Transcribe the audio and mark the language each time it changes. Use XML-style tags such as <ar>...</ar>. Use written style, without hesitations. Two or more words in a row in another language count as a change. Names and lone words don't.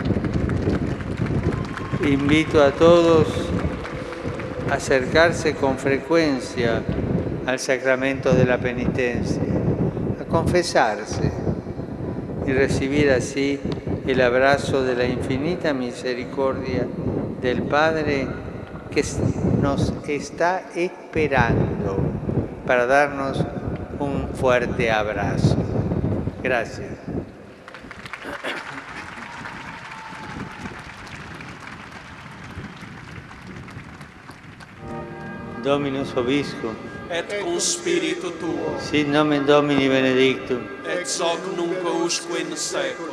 <es>Invito a todos a acercarse con frecuencia al sacramento de la penitencia, a confesarse y recibir así el abrazo de la infinita misericordia del Padre que nos está esperando para darnos un fuerte abrazo. Gracias.</es> <la>Dominus Vobiscum, et cum spiritu tuo, sit nomen Domini benedictum, ex hoc nunc usque in saeculum,</la>